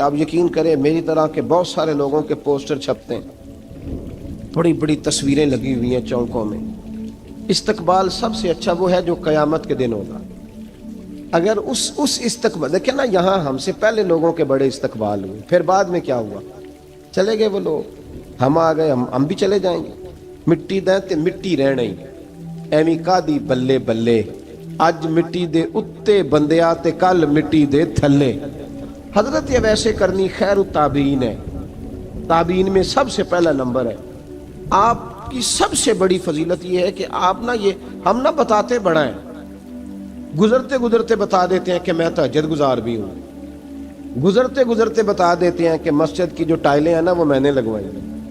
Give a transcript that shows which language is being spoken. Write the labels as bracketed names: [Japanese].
[Urdu] آپ یقین کریں میری طرح کے بہت سارے لوگوں کے پوسٹر چھپتے ہیں, بڑی بڑی تصویریں لگی ہوئی ہیں چوکوں میں. استقبال سب سے اچھا وہ ہے جو قیامت کے دن ہوگا. اگر اس استقبال دیکھیں نا, یہاں ہم سے پہلے لوگوں کے بڑے استقبال ہوئے, پھر بعد میں کیا ہوا, چلے گئے وہ لوگ, ہم آ گئے, ہم بھی چلے جائیں گے. [Punjabi] مٹی دیں تے مٹی رہنا ہی, ایویں کا دی بلے بلے, اج مٹی دے اتے بندیا تے کل مٹی دے تھلے. [Urdu] حضرت ویسے کرنی خیر التابعین ہے, تابعین میں سب سے پہلا نمبر ہے. آپ کی سب سے بڑی فضیلت یہ ہے کہ آپ نا, یہ ہم نہ بتاتے بڑا ہیں, گزرتے گزرتے بتا دیتے ہیں کہ میں تہجد گزار بھی ہوں, گزرتے گزرتے بتا دیتے ہیں کہ مسجد کی جو ٹائلیں ہیں نا وہ میں نے لگوائی ہیں.